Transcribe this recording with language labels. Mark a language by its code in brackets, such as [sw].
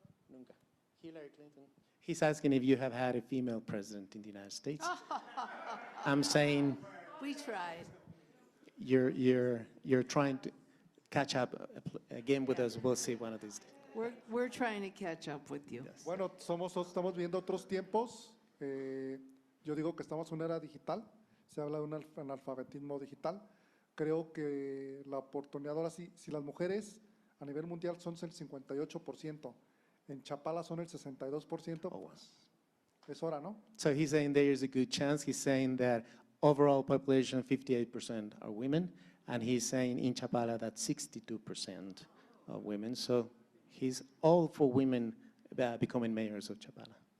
[en] Nunca. Hillary Clinton. He's asking if you have had a female president in the United States. I'm saying We tried. you're trying to catch up again with us. We'll see one of these days. We're trying to catch up with you. [es] Bueno, estamos viendo otros tiempos. Yo digo que estamos en una era digital. Se habla de un analfabetismo digital. Creo que la oportunidad ahora sí, si las mujeres a nivel mundial son el 58%, en Chapala son el 62%, pues es hora, ¿no? [en] So he's saying there is a good chance. He's saying that overall population, 58% are women, and he's saying in Chapala that 62% are women. So he's all for women becoming mayors of Chapala.